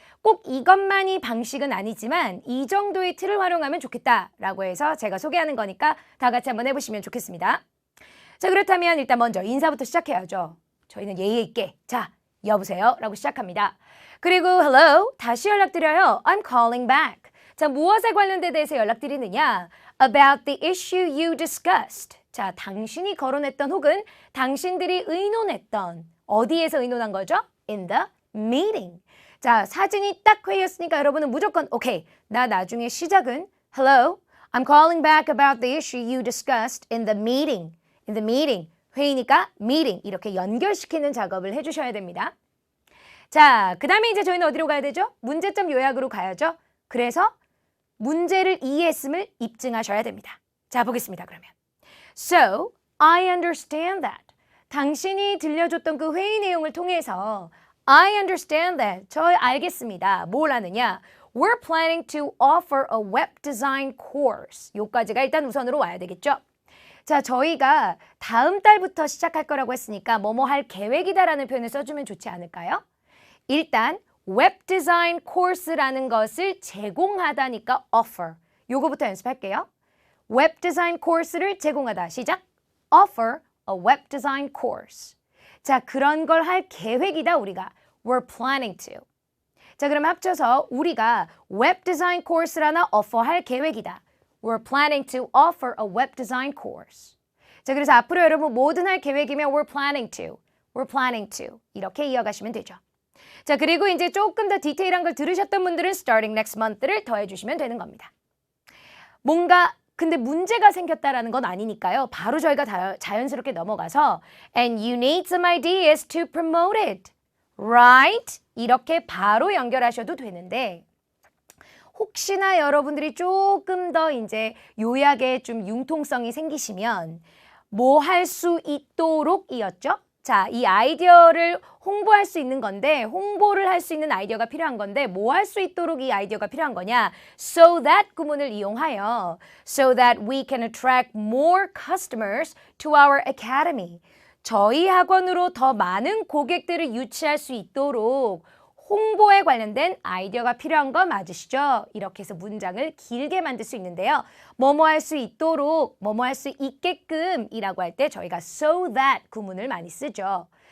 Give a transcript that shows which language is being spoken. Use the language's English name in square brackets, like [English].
[Korean] 꼭 이것만이 방식은 아니지만 이 정도의 틀을 활용하면 좋겠다라고 해서 제가 소개하는 거니까 다 같이 한번 해보시면 좋겠습니다. 자, 그렇다면 일단 먼저 인사부터 시작해야죠. 저희는 예의 있게 자, 여보세요 라고 시작합니다. 그리고 hello, 다시 연락드려요. [English] I'm calling back. [Korean] 자, 무엇에 관련돼 대해서 연락드리느냐? [English] About the issue you discussed. [Korean] 자, 당신이 거론했던 혹은 당신들이 의논했던 어디에서 의논한 거죠? [English] In the meeting. [Korean] 자, 사진이 딱 회의였으니까 여러분은 무조건 오케이. 나 나중에 시작은 [English] Hello, I'm calling back about the issue you discussed in the meeting. In the meeting. [Korean] 회의니까 meeting. 이렇게 연결시키는 작업을 해주셔야 됩니다. 자, 그 다음에 이제 저희는 어디로 가야 되죠? 문제점 요약으로 가야죠. 그래서 문제를 이해했음을 입증하셔야 됩니다. 자, 보겠습니다. 그러면. [English] So, I understand that. [Korean] 당신이 들려줬던 그 회의 내용을 통해서 [English] I understand that. [Korean] 저 알겠습니다. 뭘 하느냐? [English] We're planning to offer a web design course. [Korean] 요까지가 일단 우선으로 와야 되겠죠? 자, 저희가 다음 달부터 시작할 거라고 했으니까 뭐뭐 할 계획이다라는 표현을 써주면 좋지 않을까요? 일단 웹 디자인 코र्스라는 것을 제공하다니까 offer. 요거부터 연습할게요. 웹 디자인 코र्스를 제공하다. [English] 시작. Offer a web design course. [Korean] 자, 그런 걸 할 계획이다 우리가. [English] We're planning to. [Korean] 자, 그럼 합쳐서 우리가 웹 디자인 코र्스를 하나 offer 할 계획이다. [English] We're planning to offer a web design course. [Korean] 자, 그래서 앞으로 여러분 뭐든 할 계획이면 [English] we're planning to. We're planning to. [Korean] 이렇게 이어가시면 되죠. 자, 그리고 이제 조금 더 디테일한 걸 들으셨던 분들은 [English] starting next month [Korean] 를 더해주시면 되는 겁니다. 뭔가 근데 문제가 생겼다라는 건 아니니까요. 바로 저희가 자연스럽게 넘어가서 [English] and you need some ideas to promote it. Right? [Korean] 이렇게 바로 연결하셔도 되는데 혹시나 여러분들이 조금 더 이제 요약에 좀 융통성이 생기시면 뭐 할 수 있도록이었죠? 자, 이 아이디어를 홍보할 수 있는 건데 홍보를 할 수 있는 아이디어가 필요한 건데 뭐 할 수 있도록 이 아이디어가 필요한 거냐? [English] So that [Korean] 구문을 이용하여 [English] so that we can attract more customers to our academy. [Korean] 저희 학원으로 더 많은 고객들을 유치할 수 있도록 홍보에 관련된 아이디어가 필요한 거 맞으시죠? 이렇게 해서 문장을 길게 만들 수 있는데요. 뭐뭐 할 수 있도록, 뭐뭐 할 수 있게끔 이라고 할 때 저희가 so that 구문을 많이 쓰죠.